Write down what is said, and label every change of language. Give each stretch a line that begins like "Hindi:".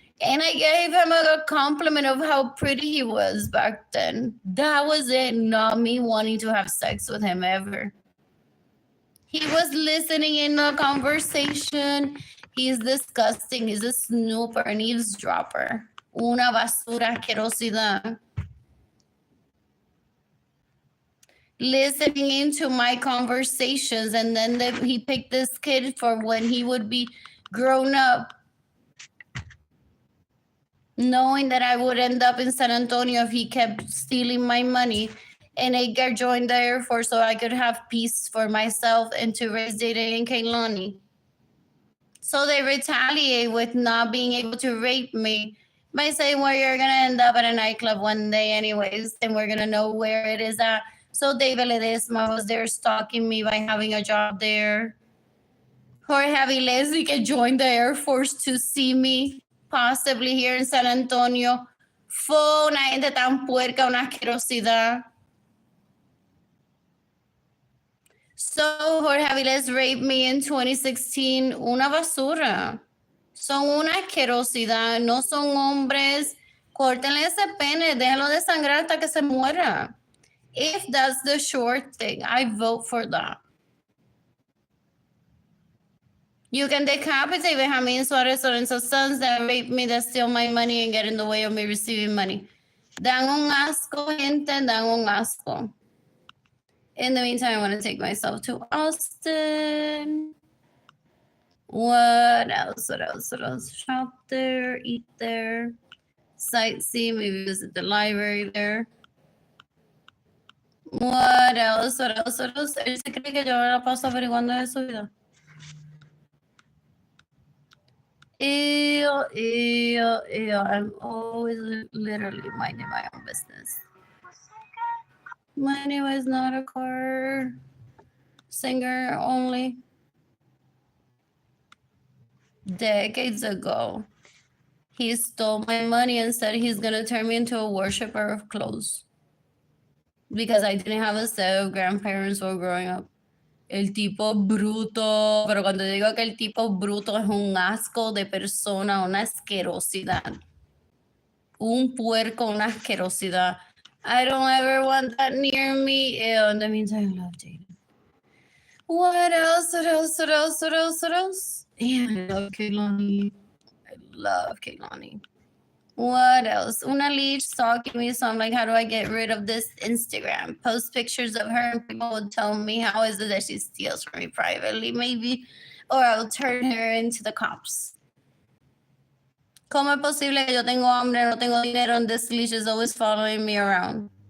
English: And I gave him a compliment of how pretty he was back then. That was it, not me wanting to have sex with him ever. He was listening in the conversation. He's disgusting. He's a snooper, an eavesdropper.
Spanish: Una basura asquerosidad.
English: Listening into my conversations, and then he picked this kid for when he would be grown up, knowing that I would end up in San Antonio if he kept stealing my money. And I joined the Air Force so I could have peace for myself and to raise Dayday and Kaylani. So they retaliate with not being able to rape me by saying where you're gonna end up at a nightclub one day anyways, and we're gonna know where it is at. So David Ledesma was there stalking me by having a job there. Jorge Avilés que joined the Air Force to see me, possibly here in San Antonio.
Spanish: Fue una gente tan puerca, una asquerosidad.
English: So Jorge Avilés raped me in 2016.
Spanish: Una basura. Son una asquerosidad. No son hombres. Córtenle ese pene. Déjalo de sangrar hasta que se muera.
English: If that's the short thing, I vote for that. You can decapitate Benjamin Suarez Lorenzo's sons that rape me, that steal my money and get in the way of me receiving money. Dan un asco, gente, dan un asco. In the meantime, I want to take myself to Austin. What else? What else? What else? Shop there, eat there, sightsee, maybe visit the library there. What else? What else? What else?
Spanish: Él se cree que yo la paso averiguando de su vida. Ew, ew, ew.
English: I'm always literally minding my own business. My name is not a car singer only. Decades ago, he stole my money and said he's gonna turn me into a worshiper of clothes because I didn't have a set of grandparents while growing up.
Spanish: El tipo bruto, pero cuando digo que el tipo bruto es un asco de persona, una asquerosidad. Un puerco, una asquerosidad.
English: I don't ever want that near me. Ew, in the meantime, I love Jaden. What else? What else? What else? What else? What else? Yeah, I love Kaylani. I love Kaylani. What else? Una leech stalking me, so I'm like, how do I get rid of this Instagram? Post pictures of her and people would tell me how is it that she steals from me privately, maybe, or I'll turn her into the cops.
Spanish: ¿Cómo es posible que yo tengo hambre, no tengo dinero, and this leech is always following me around?